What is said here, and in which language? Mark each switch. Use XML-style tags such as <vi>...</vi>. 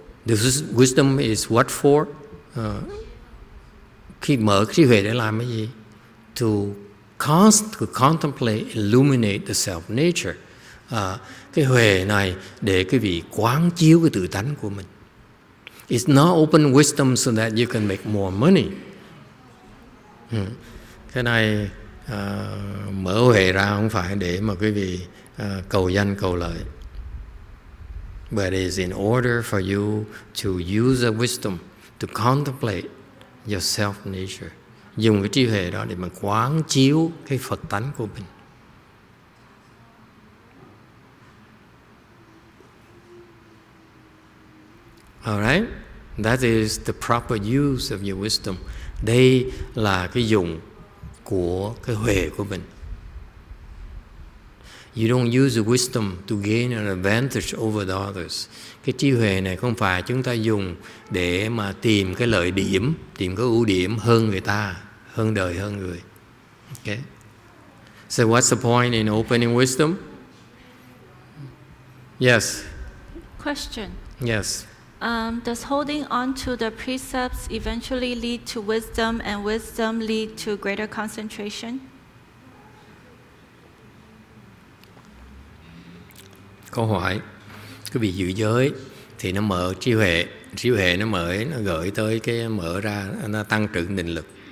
<en>This wisdom is what for?</en> <vi>Khi mở cái trí huệ để làm cái gì?</vi> <en>To contemplate, illuminate the self-nature.</en> <vi>Cái huệ này để quý vị quán chiếu cái tự tánh của mình.</vi> <en>It's not open wisdom so that you can make more money.</en> <vi>Cái này mở huệ ra không phải để mà quý vị cầu danh cầu lợi.</vi> <en>But it is in order for you to use a wisdom to contemplate your self-nature.</en> <vi>Dùng cái trí huệ đó để mà quán chiếu cái Phật tánh của mình.</vi> <en>Alright? That is the proper use of your wisdom.</en> <vi>Đây là cái dùng của cái huệ của mình.</vi> <en>You don't use the wisdom to gain an advantage over the others.</en> <vi>Cái trí huệ này không phải chúng ta dùng để mà tìm cái lợi điểm, tìm cái ưu điểm hơn người ta, hơn đời, hơn người.</vi> <en>Okay. So what's the point in opening wisdom? Yes. Question. Yes. Does holding on to the precepts eventually lead to wisdom and wisdom lead to greater concentration?</en> <vi>Câu hỏi, cái vị giữ giới thì nó mở trí huệ nó mở, nó gửi tới cái mở ra, nó tăng trưởng định lực.</vi>